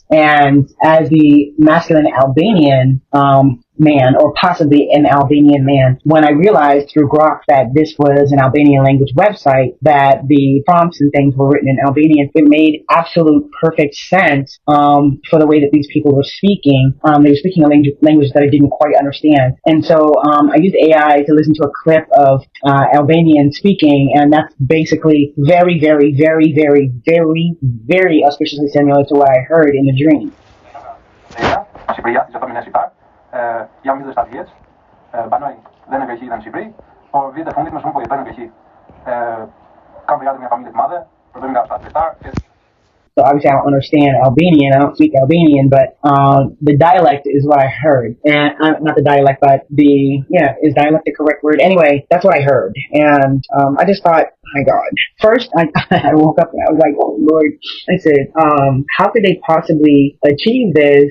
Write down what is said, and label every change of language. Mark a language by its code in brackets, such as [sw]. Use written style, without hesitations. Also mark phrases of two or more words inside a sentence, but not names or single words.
[en] And as the masculine Albanian man, or possibly an Albanian man, when I realized through Grok that this was an Albanian language website, that the prompts and things were written in Albanian, it made absolute perfect sense for the way that these people were speaking. They were speaking a language that I didn't quite understand. And so I used AI to listen to a clip of Albanian speaking, and that's basically very, very, very, very, very, very auspiciously similar to what I heard in the dream. [sq] Jam vite 7 vjeç, banoj dhe në Greqi dhe në Shqipëri, por vite fundit më shumë po jetoj në Greqi. Kam përgatitur një familje të madhe, përdojmë nga 7 vjeçar. [en] So obviously I don't understand Albanian, I don't speak Albanian, but the dialect is what I heard. And not the dialect, but is dialect the correct word? Anyway, that's what I heard. And I just thought, my God. First, I woke up and I was like, oh Lord. I said, how could they possibly achieve this?